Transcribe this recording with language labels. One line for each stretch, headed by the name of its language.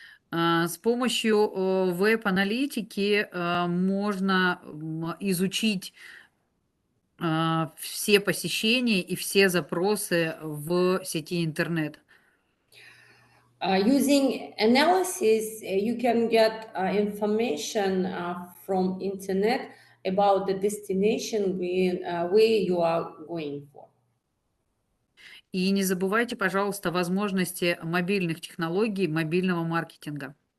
Russian: С помощью веб-аналитики можно изучить все посещения и все запросы в сети интернет.
English: Using analysis, you can get information from internet about the destination where you are going for.
Russian: И не забывайте, пожалуйста, о возможности мобильных технологий, мобильного маркетинга.